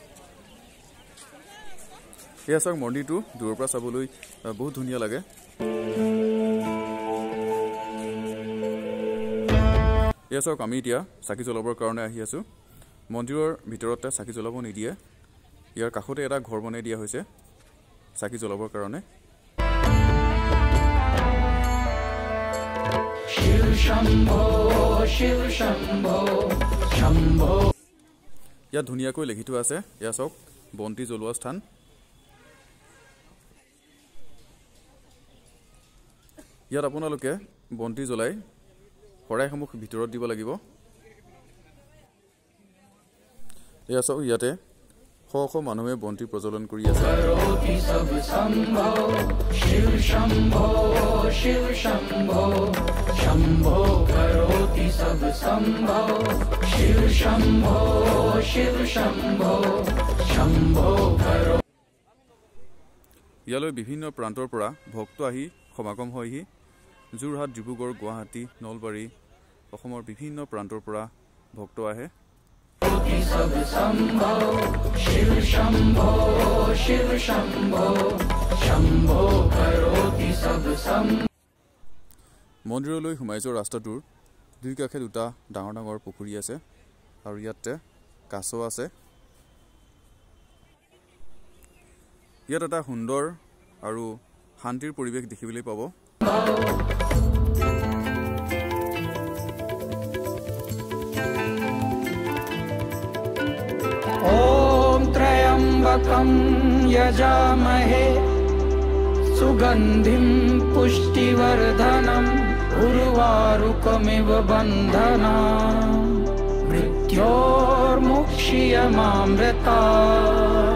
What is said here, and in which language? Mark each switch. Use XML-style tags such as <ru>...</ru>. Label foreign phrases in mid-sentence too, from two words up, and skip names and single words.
<as>এই আছক মন্দিৰটো দূৰৰ পৰা চাবলৈ বহুত ধুনীয়া লাগে। এই আছক আমি এতিয়া চাকি জ্বলাবৰ কাৰণে আহি আছো। মন্দিৰৰ ভিতৰতে চাকি জ্বলাব নিদিয়ে। ইয়াৰ কাষতে এটা ঘৰ বনাই দিয়া হৈছে চাকি জ্বলাবৰ কাৰণে। शिव शंभो शंभो। ইয়াত ধুনীয়াকৈ লিখি থোৱা আছে এয়া চাওক বন্তি জ্বলোৱা স্থান। ইয়াত আপোনালোকে বন্তি জ্বলাই শৰাইসমূহ ভিতৰত দিব লাগিব। এয়া চাওক ইয়াতে শ শ মানুহে বন্তি প্ৰজ্বলন কৰি আছে।</as> <hi>शिव शंभो शंभो करोति सब संभव। शिव शंभो शंभो करो।</hi> <as>ইয়ালৈ বিভিন্ন প্ৰান্তৰ পৰা ভক্ত আহি সমাগম হয়হি। যোৰহাট, ডিব্ৰুগড়, গুৱাহাটী, নলবাৰী অসমৰ বিভিন্ন প্ৰান্তৰ পৰা ভক্ত আহে।</as> <hi>सब संभव। शिव शंभो शंभो करोति सब संभव।</hi> <as>মন্দিৰলৈ সোমাই যোৱা ৰাস্তাটোৰ দুই কাষে দুটা ডাঙৰ ডাঙৰ পুখুৰী আছে আৰু ইয়াতে কাছ আছে। ইয়াত এটা সুন্দৰ আৰু শান্তিৰ পৰিৱেশ দেখিবলৈ পাব।</as> <sa>ओम त्र्यंबकं यजामहे सुगंधिं पुष्टिवर्धनम् उर्वारुकमिव बन्धनान् मृत्योर्मुक्षीयमामृतात्।</sa>